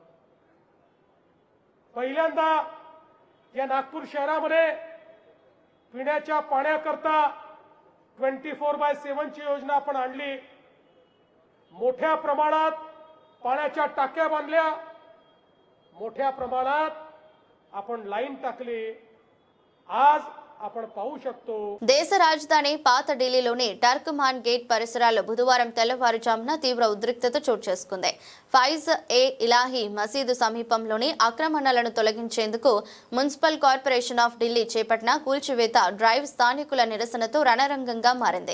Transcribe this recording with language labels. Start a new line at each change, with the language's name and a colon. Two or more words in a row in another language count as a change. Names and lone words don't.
Marathi: पहिल्यांदा या नागपूर शहरामध्ये पिण्याच्या पाण्याकरता 24/7 ची योजना आपण आणली. मोठ्या प्रमाणात पाण्याच्या टाक्या बांधल्या, मोठ्या प्रमाणात आपण लाईन टाकली. आज आपण पाहू शकतो.
Telugu: దేశ రాజధాని పాత ఢిల్లీలోని టర్క్మాన్ గేట్ పరిసరాల్లో బుధవారం తెల్లవారుజామున తీవ్ర ఉద్రిక్తత చోటు చేసుకుంది. ఫైజ్ ఏ ఇలాహీ మసీదు సమీపంలోని ఆక్రమణలను తొలగించేందుకు మున్సిపల్ కార్పొరేషన్ ఆఫ్ ఢిల్లీ చేపట్టిన కూల్చివేత డ్రైవ్ స్థానికుల నిరసనతో రణరంగంగా మారింది.